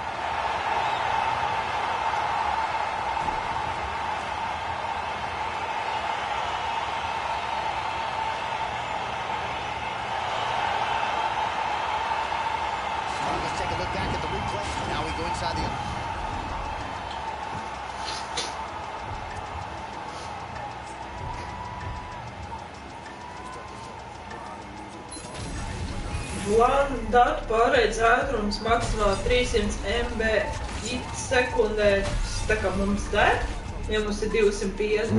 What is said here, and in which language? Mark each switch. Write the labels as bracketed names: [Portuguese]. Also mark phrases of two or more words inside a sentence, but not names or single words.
[English] Let's take a look back at the replay. Now we go inside the... [Latvian] Datu pārreiz ātrums maksimāli 300 mbit sekundē, tā kā mums der, ja mums ir 250.